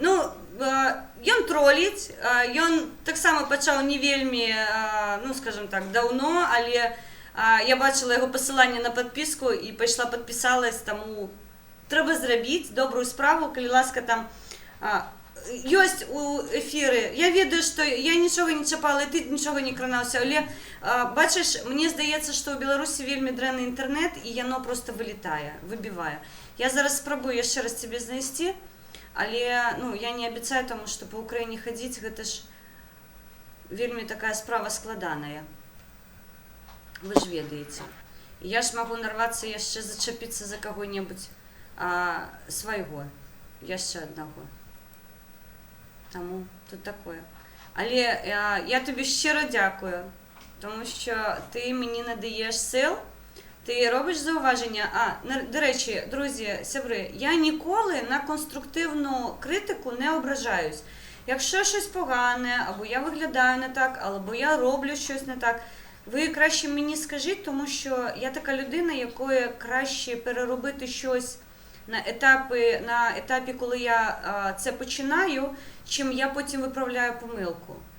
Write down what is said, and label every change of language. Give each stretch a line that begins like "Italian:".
Ukrainian: Ну, ён тролить, ён так само почав не вельми, ну, скажем так, давно, але я бачила його посилання на підписку і пішла підписалась, тому треба зробити добру справу, коли ласка
Belarusian: там ёсць у ефіры. Я ведаю, што я нічога не чапала, і ты нічога не кранаўся, але бачыш, мне здаецца, што ў Беларусі вельмі дрэнны інтэрнет, і яно просто вылетае, выбівае. Я зараз спрабую яшчэ раз цябе знайсці, але ну, я не абяцаю таму, што па Ўкраіне хадзіць, гэта ж вельмі такая справа складаная. Вы ж ведаеце. І я ж магу нарвацца яшчэ зачапіцца за каго-небудзь свайго, яшчэ аднаго. Тому тут такое.
Ukrainian: Але я тобі щиро дякую, тому що ти мені надаєш сил, ти робиш зауваження. До речі, друзі, сябри, я ніколи на конструктивну критику не ображаюсь. Якщо щось погане, або я виглядаю не так, або я роблю щось не так, ви краще мені скажіть, тому що я така людина, якої краще переробити щось на етапі, коли я це починаю, чим я потім виправляю помилку.